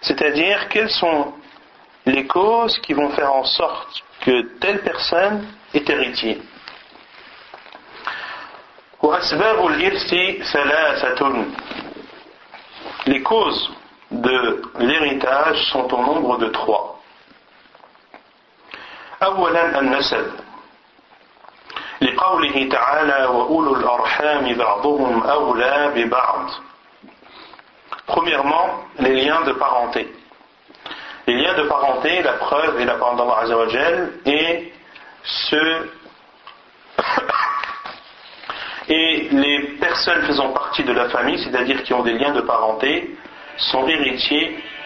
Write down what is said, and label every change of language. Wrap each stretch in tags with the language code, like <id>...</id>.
<fr>C'est-à-dire, quelles sont les causes qui vont faire en sorte que telle personne est héritier ?</fr> <ar>وأسباب الإرث ثلاثة.</ar> <fr>Les causes de l'héritage sont au nombre de trois.</fr> <ar>أولا النسب لقوله تعالى وأولو الأرحام بعضهم أولى ببعض.</ar> <fr>Premièrement, les liens de parenté. Les liens de parenté, la preuve est la parole d'Allah Azza wa Jal et ceux et les personnes faisant partie de la famille, c'est-à-dire qui ont des liens de parenté, sont héritiers.</fr>